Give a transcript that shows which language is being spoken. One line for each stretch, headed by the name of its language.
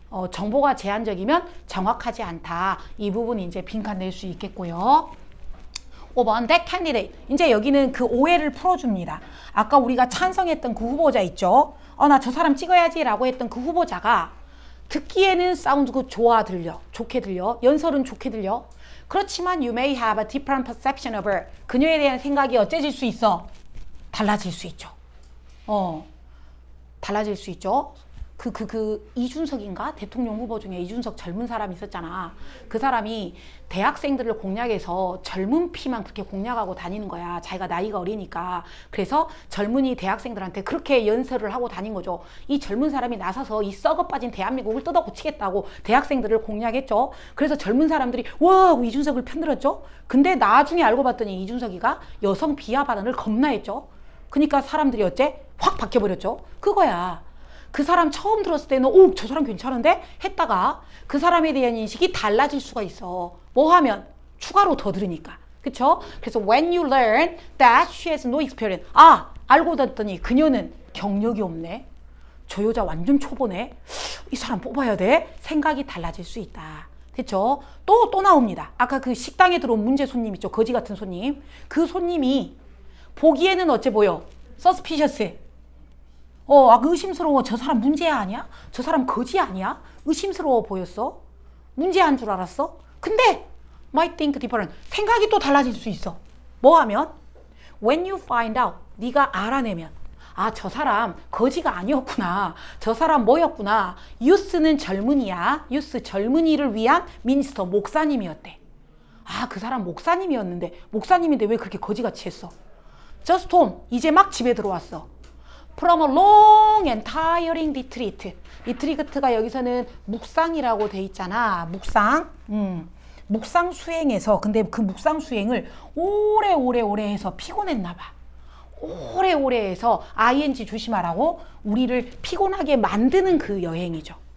Korean: 정보가 제한적이면 정확하지 않다. 이 부분 이제 빈칸 낼 수 있겠고요. 5번 that candidate. 이제 여기는 그 오해를 풀어줍니다. 아까 우리가 찬성했던 그 후보자 있죠. 나 저 사람 찍어야지 라고 했던 그 후보자가 듣기에는
English: sounds good,
Korean: 좋게 들려. 연설은 좋게 들려. 그렇지만
English: you may have a different perception of her.
Korean: 그녀에 대한 생각이 어째질 수 있어? 달라질 수 있죠. 달라질 수 있죠. 이준석인가? 대통령 후보 중에 이준석 젊은 사람 있었잖아. 그 사람이 대학생들을 공략해서 젊은 피만 그렇게 공략하고 다니는 거야. 자기가 나이가 어리니까. 그래서 젊은이 대학생들한테 그렇게 연설을 하고 다닌 거죠. 이 젊은 사람이 나서서 이 썩어 빠진 대한민국을 뜯어 고치겠다고 대학생들을 공략했죠. 그래서 젊은 사람들이 와 하고 이준석을 편들었죠. 근데 나중에 알고 봤더니 이준석이가 여성 비하 발언을 겁나 했죠. 그러니까 사람들이 어째? 확 바뀌어버렸죠. 그거야. 그 사람 처음 들었을 때는 저 사람 괜찮은데? 했다가 그 사람에 대한 인식이 달라질 수가 있어. 뭐 하면? 추가로 더 들으니까. 그쵸? 그래서
English: when you learn that she has no experience.
Korean: 알고 봤더니 그녀는 경력이 없네. 저 여자 완전 초보네. 이 사람 뽑아야 돼. 생각이 달라질 수 있다. 그쵸? 또 나옵니다. 아까 그 식당에 들어온 문제 손님 있죠? 거지 같은 손님. 그 손님이 보기에는 어째 보여? suspicious. 의심스러워. 저 사람 문제야 아니야? 저 사람 거지 아니야? 의심스러워 보였어. 문제한 줄 알았어. 근데
English: might think different.
Korean: 생각이 또 달라질 수 있어. 뭐 하면?
English: When you find out.
Korean: 네가 알아내면. 저 사람 거지가 아니었구나. 저 사람 뭐였구나. youth는 젊은이야. youth 젊은이를 위한 미니스터 목사님이었대. 아, 그 사람 목사님이었는데 목사님인데 왜 그렇게 거지같이 했어?
English: Just home.
Korean: 이제 막 집에 들어왔어.
English: From a long and tiring retreat.
Korean: 리트리트가 여기서는 묵상이라고 돼 있잖아. 묵상. 묵상 수행에서 근데 그 묵상 수행을 오래 해서 피곤했나 봐. 오래 해서 ing 조심하라고 우리를 피곤하게 만드는 그 여행이죠.